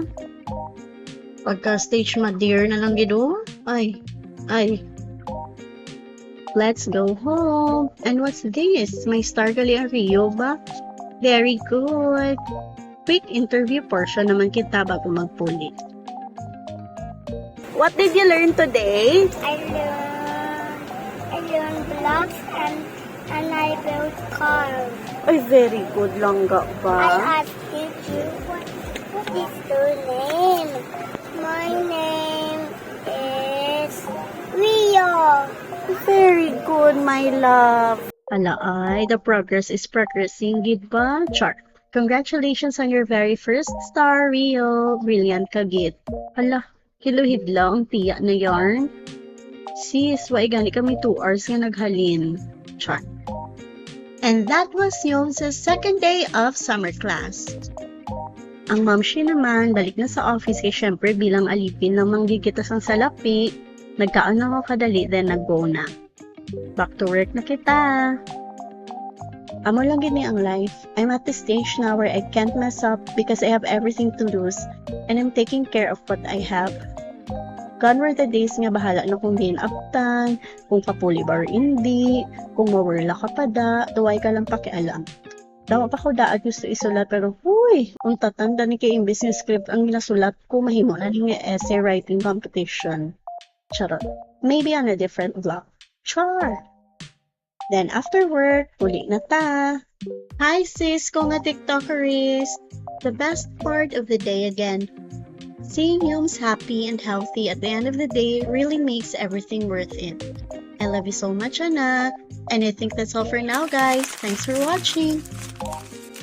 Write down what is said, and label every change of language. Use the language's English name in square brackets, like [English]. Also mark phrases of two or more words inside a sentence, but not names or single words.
[Hiligaynon] Pagka stage ma-dear na lang gido. Ay. [English] Let's go home. And what's this? [Hiligaynon] May star gali ang Rio ba? [English] Very good. Quick interview portion [Hiligaynon] naman kita bago magpulit. [English] What did you learn today? I learned blocks and I built cars. Ay, very good langga I ba? asked you what is your name? My name is Rio. Very good, my love. [Hiligaynon] Ala ay, [English] the progress is progressing, [Hiligaynon] gid ba? Char. [English] Congratulations on your very first star, Rio. [Hiligaynon] Brilliant ka, gid. Ala, kiluhid lang, tiya na yarn. Sis, why gani kami 2 hours nga naghalin. Char. [English] And that was Yom's second day of summer class. [Hiligaynon] Ang mamshi naman, balik na sa office kay syempre [Filipino] bilang alipin ng manggigitas ang salapi, [Hiligaynon] nagkaan na ako kadali then nag-go na. [English] Back to work [Hiligaynon] na kita. Amo lang gini ang life. [English] I'm at the stage now where I can't mess up because I have everything to lose and I'm taking care of what I have. Gone were the days [Hiligaynon] nga bahala na kung hinaptan, kung kapuli ba or hindi, kung mawala ka pa da, duway ka lang pakialam. Dawa pa ko daad gusto isulat pero huy, kung tatanda ni kay imbes yung script ang ginasulat ko, mahimo na rin yung [English] essay writing competition. [Hiligaynon] Charot. [English] Maybe on a different vlog. [Hiligaynon] Char! [English] Then after work, [Hiligaynon] uli na ta. Hi sis, ko nga TikTokeries! [English] The best part of the day again. Seeing Yums happy and healthy at the end of the day really makes everything worth it. I love you so much, anak. And I think that's all for now, guys. Thanks for watching.